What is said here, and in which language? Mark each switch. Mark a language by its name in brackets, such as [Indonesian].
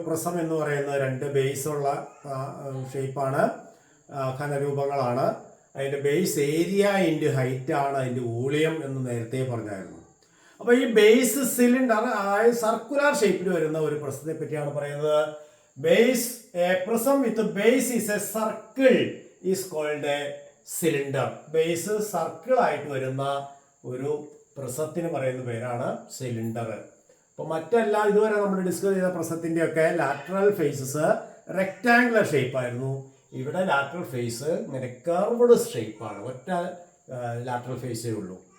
[Malayalam] Prism എന്ന് പറയുന്നത് രണ്ട് ബേസുള്ള ഷേപ്പാണ്, ഘനരൂപങ്ങളാണ്. അതിൻ്റെ ബേസ് ഏരിയ ഇൻറ്റു ഹൈറ്റ് ആണ് അതിൻ്റെ വോളിയം എന്ന് നേരത്തെ പറഞ്ഞായിരുന്നു. അപ്പോൾ ഈ ബേസ് സിലിണ്ടർ, അതായത് സർക്കുലർ ഷേപ്പിൽ വരുന്ന ഒരു പ്രസത്തെ പറ്റിയാണ് പറയുന്നത്. [English] Base, a prism with a base is a circle is called a cylinder. [Malayalam] Base circle ആയിട്ട് വരുന്ന ഒരു പ്രസത്തിന് പറയുന്ന പേരാണ് സിലിണ്ടർ. അപ്പോൾ മറ്റെല്ലാം ഇതുവരെ നമ്മൾ ഡിസ്കസ് ചെയ്ത പ്രസത്തിൻ്റെ ഒക്കെ ലാറ്ററൽ ഫേസസ് റെക്റ്റാങ്കുലർ ഷേപ്പ് ആയിരുന്നു. ഇവിടെ ലാറ്ററൽ ഫേസ് ഇങ്ങനെ കർവ്ഡ് ഷേപ്പാണ്. ഒറ്റ ലാറ്ററൽ ഫേസേ ഉള്ളൂ.